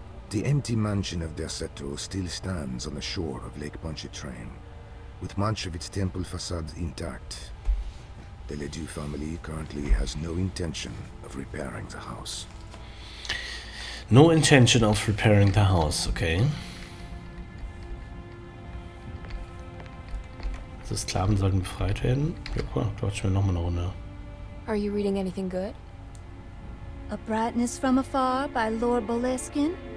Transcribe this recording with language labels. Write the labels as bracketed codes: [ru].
[en] The empty mansion of Derceto still stands on the shore of Lake Pontchartrain, with much of its temple facade intact. The Ledoux family currently has no intention of repairing the house. No intention of repairing the house, okay. [de] Also Sklaven sollten befreit werden. Ja, cool, quatschen wir nochmal eine Runde. [en] Are you reading anything good? A Brightness from Afar by Lord Boleskine?